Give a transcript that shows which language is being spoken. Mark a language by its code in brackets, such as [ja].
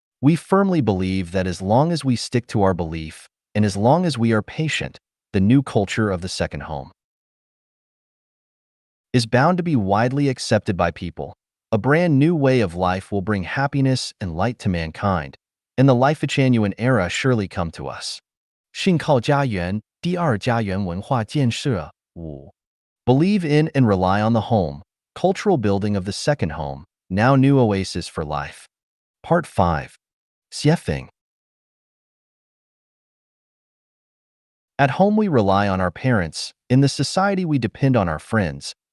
[en] We firmly believe that as long as we stick to our belief, and as long as we are patient, the new culture of the second home is bound to be widely accepted by people. A brand new way of life will bring happiness and light to mankind, and the life-genuine era surely come to us. [zh] 信靠家园，第二家园文化建设。 5. [en] Believe in and rely on the home, cultural building of the second home, now new oasis for life. Part 5. Xiefeng. At home we rely on our parents. In the society we depend on our friends.